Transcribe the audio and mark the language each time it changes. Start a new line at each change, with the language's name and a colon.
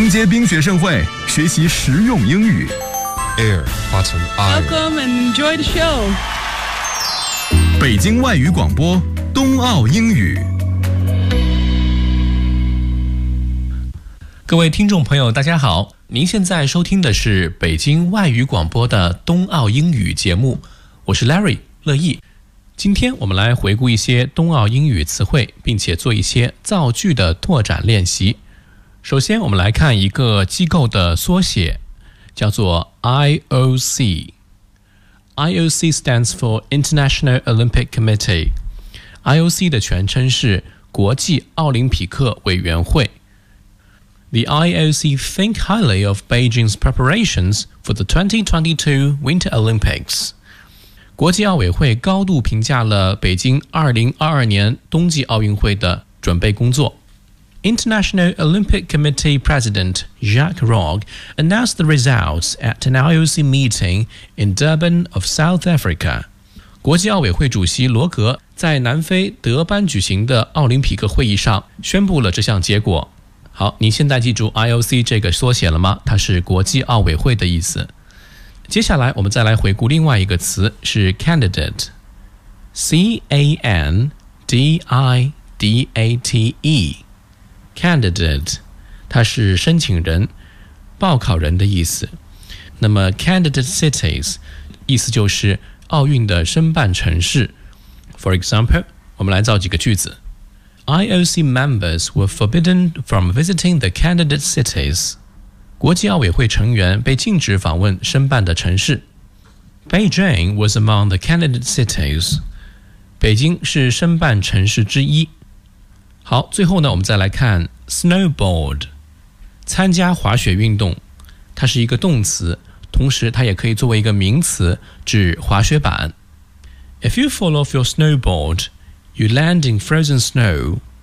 Chinese: 听写盛会，学习实用英语。
English: Air Button Air. Welcome and enjoy the show.
Chinese: 北京外语广播，冬奥英语。各位听众朋友，大家好，您现在收听的是北京外语广播的冬奥英语节目，我是 Larry 乐意。今天我们来回顾一些冬奥英语词汇，并且做一些造句的拓展练习。首先我们来看一个机构的缩写，叫做 IOC。
English: IOC stands for International Olympic Committee，
Chinese: IOC 的全称是国际奥林匹克委员会。
English: The IOC think highly of Beijing's preparations for the 2022 Winter Olympics。
Chinese: 国际奥委会高度评价了北京2022年冬季奥运会的准备工作。
English: International Olympic Committee President Jacques Rogge announced the results at an IOC meeting in Durban of South Africa.
Chinese: 国际奥委会主席罗格在南非德班举行的奥林匹克会议上宣布了这项结果。好，你现在记住 IOC 这个缩写了吗？它是国际奥委会的意思。接下来我们再来回顾另外一个词，是 candidate， C-A-N-D-I-D-A-T-E， candidate， 它是申请人、报考人的意思。那么 candidate cities 意思就是奥运的申办城市。
English: For example，
Chinese: 我们来造几个句子。
English: IOC members were forbidden from visiting the candidate cities。
Chinese: 国际奥委会成员被禁止访问申办的城市。
English: Beijing was among the candidate cities.
Chinese: 北京是申办城市之一。好，最后呢，我们再来看 snowboard， 参加滑雪运动。它是一个动词，同时它也可以作为一个名词，指滑雪板。
English: If you fall off your snowboard, you land in frozen snow.